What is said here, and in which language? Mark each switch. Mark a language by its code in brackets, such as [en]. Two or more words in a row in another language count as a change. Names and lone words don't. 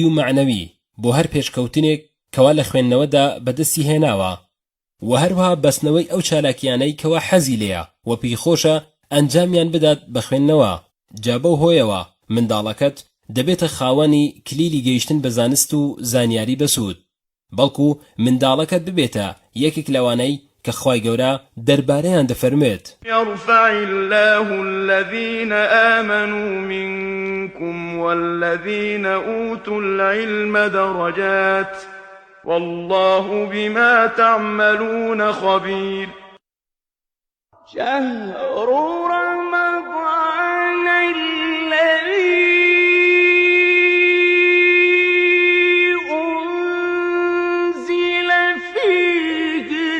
[ckb] و معنەوی بۆ هەر پێشکەوتنێک کەوا لە خوێندنەوەدا بەدەستی هێناوە و هەروەها بەستنەوەی ئەو چالاکیانەی کەوا حەزی لێیە و پێی خۆشە ئەنجامیان بدات بە خوێندنەوە جا بەو هۆیەوە منداڵەکەت دەبێتە خاوەنی کلیلی گەیشتن بە زانست و زانیاری بەسوود بەڵکو منداڵەکەت ببێتە یەکێک لەوانەی کە خوای گەورە دەربارەیان دەفەرمێت [ar] يرفع الله الذين آمنوا منكم والذين أوتوا العلم درجات والله بما تعملون خبير شهر رمضان الذي أنزل فيه